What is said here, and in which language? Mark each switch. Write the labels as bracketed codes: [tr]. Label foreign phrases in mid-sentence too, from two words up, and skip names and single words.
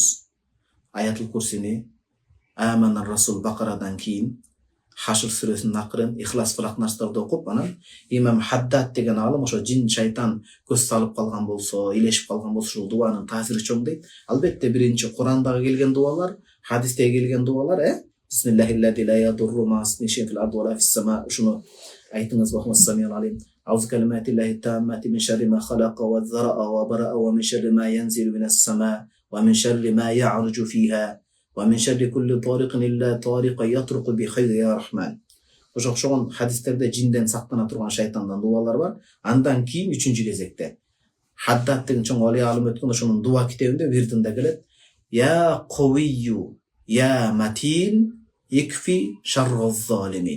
[ky] Аятул Курсини, Аманар Расул Бакарадан кийин Хашр сүрөсүнүн акырын, Ихлас Фалак Настарды окуп, анан Имам Хаддад деген алым ошо жин шайтан көз салып калган болсо, илешип калган болсо ушул дуанын таасири чоң дейт. Албетте биринчи Курандагы келген дуалар, [ar] хадисте келген дуалар, بسم الله الذي لا يضر مع اسمه شيء في الأرض ولا في السماء. [ky] Ушуну айтыңыз, Бахмас [ar] السميع العليم. أعوذ كلمات الله التامة من شر ما خلق وذرأ وبرأ ومن شر ما ينزل من السماء ومن شر ما يعرج فيها ومن شر كل طارق إلا طارق يطرق بخير يا رحمن. [ky] Ошогон хадистерде жинден сактана турган шайтандан дуалар бар. Андан кийин 3-чү кезекте Хаддад деген чоң оли алым өткөн ошонун дуа китебинде вирдинде келет. [ar] يا قوي يا متين اكفني شر الظالمين.